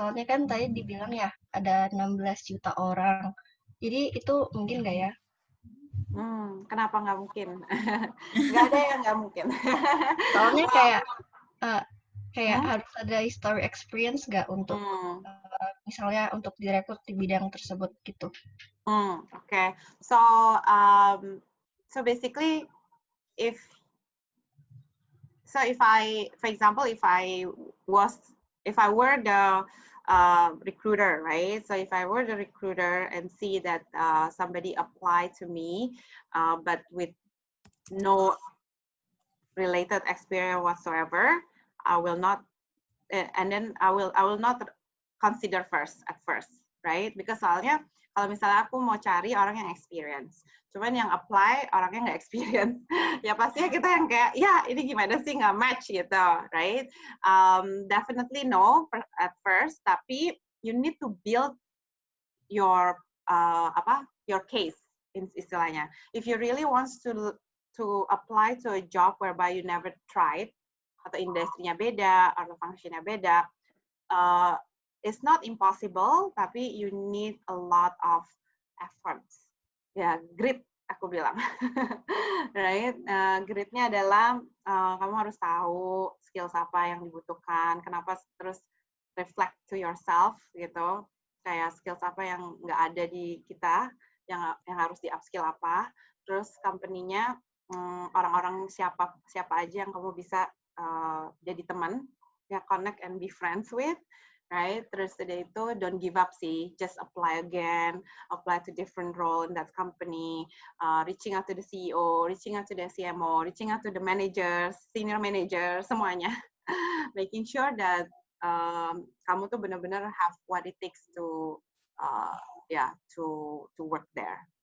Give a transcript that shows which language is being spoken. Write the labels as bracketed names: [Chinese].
[Indonesian] Soalnya kan tadi dibilang ya ada 16 juta orang, jadi itu mungkin nggak ya? Kenapa nggak mungkin? Nggak ada yang nggak mungkin. Soalnya kayak harus ada history experience nggak untuk misalnya untuk direkrut di bidang tersebut gitu. [English] Okay. So basically if I, for example, if I were the recruiter, right? So if I were the recruiter and see that somebody applied to me, but with no related experience whatsoever, I will not, and then I will not consider at first, right? Because [Indonesian] soalnya kalau misalnya aku mau cari orang yang experience, cuman yang apply orangnya nggak experience, ya pastinya kita yang kayak, ya ini gimana sih nggak match gitu, [English] right? Definitely no at first, [Indonesian] tapi [English] you need to build your your case [Indonesian] istilahnya. [English] If you really wants to apply to a job whereby you never tried, [Indonesian] atau industrinya beda, atau functionnya beda, [English] it's not impossible, [Indonesian] tapi [English] you need a lot of efforts. [Indonesian] Ya, grit aku bilang. Right? Gritnya adalah kamu harus tahu skills apa yang dibutuhkan, kenapa terus reflect to yourself gitu. Kayak skills apa yang nggak ada di kita, yang harus di upskill apa. Terus company-nya orang-orang siapa aja yang kamu bisa jadi teman, [English] connect and be friends with, right? [Indonesian] Terus udah itu [English] don't give up sih, just apply again, apply to different role in that company, reaching out to the CEO, reaching out to the CMO, reaching out to the managers, senior manager, [Indonesian] semuanya, [English] making sure that [Indonesian] kamu tuh benar-benar [English] have what it takes to to work there.